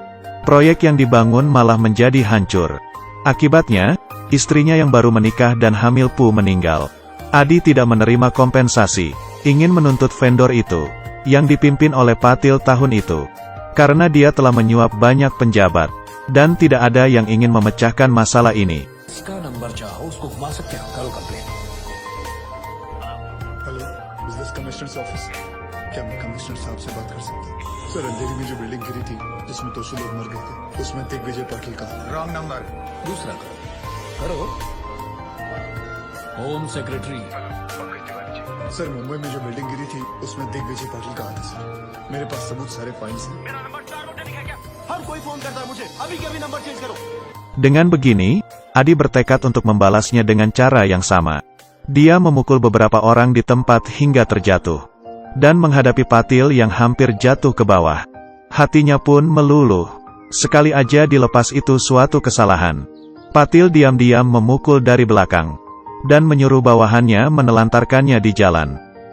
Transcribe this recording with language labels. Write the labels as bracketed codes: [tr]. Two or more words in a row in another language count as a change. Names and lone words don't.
[id] Proyek yang dibangun malah menjadi hancur. Akibatnya, istrinya yang baru menikah dan hamil pun meninggal. Adi tidak menerima kompensasi, ingin menuntut vendor itu, yang dipimpin oleh Patil tahun itu, karena dia telah menyuap banyak penjabat, dan tidak ada yang ingin memecahkan masalah ini. [en] Hello, is this commissioner's office? [hi] क्या मैं कमिश्नर साहब से बात कर सकता हूँ? सर, अंधेरी में जो बिल्डिंग गिरी थी, जिसमें 200 लोग मर गए थे, उसमें दिग्विजय पाटिल का [en] wrong number, [hi] दूसरा करो [en] home secretary. [hi] सर, मुंबई में जो बिल्डिंग गिरी थी, उसमें दिग्विजय पाटिल का आता सर। मेरे पास सबूत सारे फाइल्स हैं। मेरा नंबर 4 पे लिखा क्या? हर कोई फोन करता है मुझे, अभी के अभी [en] number change [hi] करो। [id] Dengan begini, Adi bertekad untuk membalasnya dengan cara yang sama. Dia memukul beberapa orang di tempat hingga terjatuh, dan menghadapi Patil yang hampir jatuh ke bawah. Hatinya pun meluluh. Sekali aja dilepas itu suatu kesalahan. Patil diam-diam memukul dari belakang, dan menyuruh bawahannya menelantarkannya di jalan.